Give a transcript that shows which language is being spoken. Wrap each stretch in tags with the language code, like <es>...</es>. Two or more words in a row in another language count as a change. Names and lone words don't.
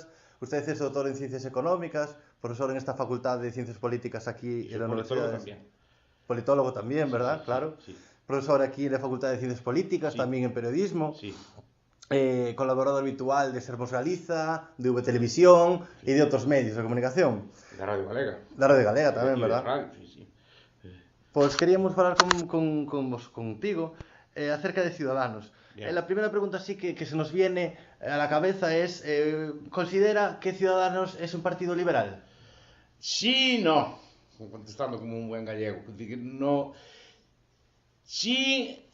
<es>Usted es doctor en Ciencias Económicas, profesor en esta Facultad de Ciencias Políticas aquí en la Universidad. Politólogo también, ¿verdad? Claro. Sí. Profesor aquí en la Facultad de Ciencias Políticas, también en Periodismo. Sí. Colaborador habitual de Sermos Galiza, de V Televisión y de otros medios de comunicación.</es> <gl>Da Radio Galega. Da Radio Galega tamén, verdad?</gl> <es>Radio, sí.</es> <gl>Pois queríamos falar contigo acerca de Ciudadanos.</gl> <es>La primera pregunta sí que se nos viene a la cabeza es, ¿considera que Ciudadanos es un partido liberal? Sí, no. Contestando como un buen gallego. No. Sí...</es>